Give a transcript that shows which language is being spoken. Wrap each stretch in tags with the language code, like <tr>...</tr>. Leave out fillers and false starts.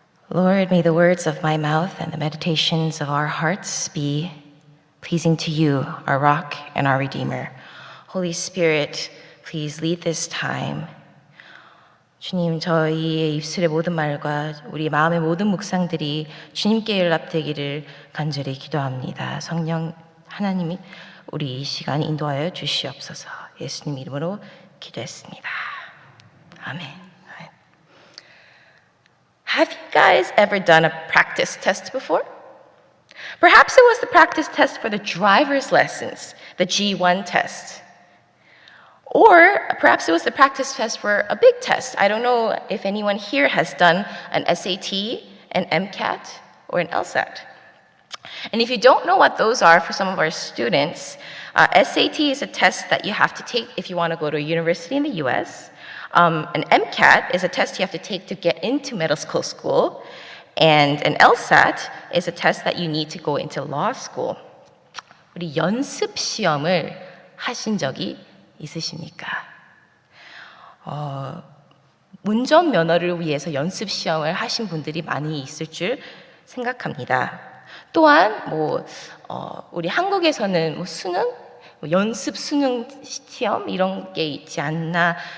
<en>Lord, may the words of my mouth and the meditations of our hearts be pleasing to you, our rock and our redeemer. Holy Spirit, please lead this time.</en> <ko>주님, 저희의 입술의 모든 말과 우리 마음의 모든 묵상들이 주님께 연락되기를 간절히 기도합니다. 성령 하나님이 우리 이 시간 인도하여 주시옵소서. 예수님 이름으로 기도했습니다. 아멘.</ko> <en>Have you guys ever done a practice test before? Perhaps it was the practice test for the driver's lessons, the G1 test. Or perhaps it was the practice test for a big test. I don't know if anyone here has done an SAT, an MCAT, or an LSAT. And if you don't know what those are for some of our students, SAT is a test that you have to take if you want to go to a university in the US. An MCAT is a test you have to take to get into medical school. And an LSAT is a test that you need to go into law school.</en> <ko>우리 연습 시험을 하신 적이 있으십니까? 운전면허를 위해서 연습 시험을 하신 분들이 많이 있을 줄 생각합니다. 또한 우리 한국에서는 수능, 연습 수능 시험 이런 게 있지 않나.</ko>